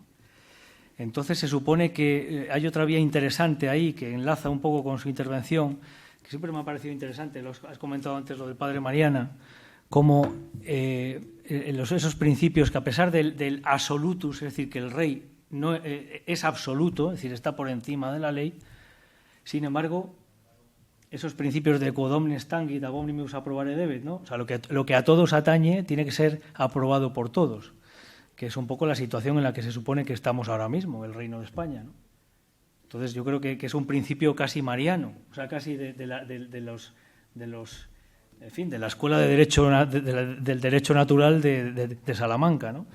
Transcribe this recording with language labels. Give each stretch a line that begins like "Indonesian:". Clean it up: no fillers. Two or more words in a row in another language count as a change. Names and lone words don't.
Spanish: Entonces se supone que hay otra vía interesante ahí que enlaza un poco con su intervención, que siempre me ha parecido interesante. Has comentado antes lo del padre Mariana, como esos principios que a pesar del absolutus, es decir, que el rey no es absoluto, es decir, está por encima de la ley, sin embargo, esos principios de
Latin: quod omnes tangit ab omnibus approbare debet,
Spanish: ¿no? O sea, lo que a todos atañe tiene que ser aprobado por todos, que es un poco la situación en la que se supone que estamos ahora mismo, el Reino de España, ¿no? Entonces yo creo que es un principio casi mariano, o sea, casi de la Escuela de Derecho del Derecho Natural de Salamanca, ¿no?